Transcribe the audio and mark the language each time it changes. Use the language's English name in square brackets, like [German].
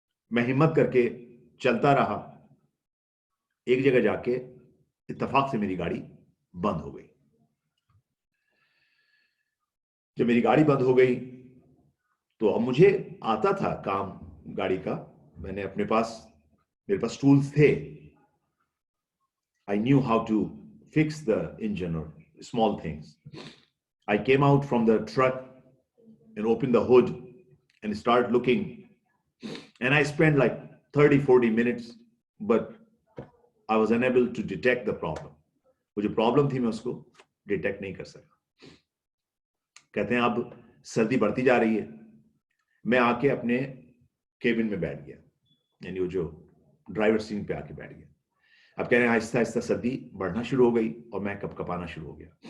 [Urdu] میں ہمت کر کے چلتا رہا. ایک جگہ جا کے اتفاق سے میری گاڑی بند ہو گئی. جب میری گاڑی بند ہو گئی تو اب مجھے آتا تھا کام گاڑی کا. میں نے میرے پاس ٹولز تھے. [English] I knew how to fix the engine or small things. I came out from the truck and opened the hood and started looking. And I spent like 30-40 minutes, but I was unable to detect the problem. [Urdu] وہ جو problem تھی میں اس کو detect نہیں کر سکا. کہتے ہیں اب سردی بڑھتی جا رہی ہے. میں آ کے اپنے کیبن میں بیٹھ گیا، یعنی وہ جو ڈرائیور سیٹ پہ آ کے بیٹھ گیا. اب کہہ رہے ہیں آہستہ آہستہ سردی بڑھنا شروع ہو گئی اور میں کپ کپانا شروع ہو گیا.